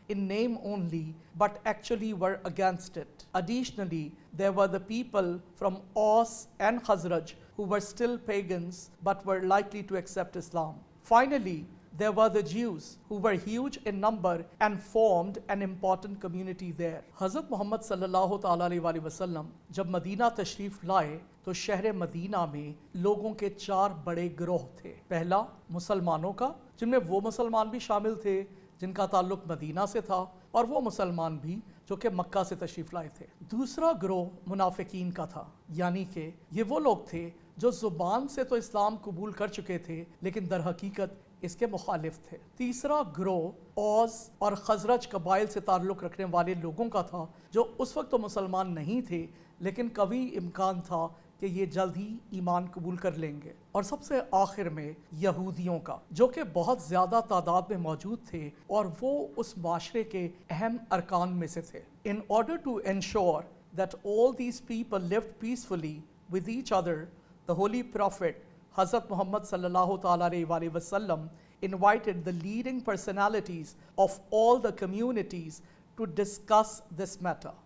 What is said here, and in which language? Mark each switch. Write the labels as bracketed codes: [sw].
[en] in name only, but actually were against it. Additionally, there were the people from Aus and Khazraj who were still pagans but were likely to accept Islam. Finally, there were the Jews who were huge in number and formed an important community there. [hi] हज़रत मोहम्मद सल्लल्लाहु ताला अलैहि वसल्लम जब Medina तशरीफ लाए तो शहर मदीना में लोगों के 4 बड़े गिरोह थे। पहला मुसलमानों का, जिनमें वो मुसलमान भी शामिल थे जिनका ताल्लुक मदीना से था और वो मुसलमान भी जो कि मक्का से तशरीफ लाए थे। दूसरा गिरोह मुनाफिकीन का था, यानी कि ये वो लोग थे जो जुबान से तो इस्लाम कबूल कर चुके थे लेकिन दर हकीकत इसके मुखालिफ थे। तीसरा गिरोह औस और खजरज कबाइल से ताल्लुक़ रखने वाले लोगों का था जो उस वक्त तो मुसलमान नहीं थे लेकिन कभी इम्कान था कि ये जल्द ही ईमान कबूल कर लेंगे। और सबसे आखिर में यहूदियों का, जो कि बहुत ज़्यादा तादाद में मौजूद थे और वो उस माशरे के अहम अरकान में से थे। [en] In order to ensure that all these people lived peacefully with each other, the holy prophet Hazrat Muhammad sallallahu ta'ala alayhi wa sallam invited the leading personalities of all the communities to discuss this matter.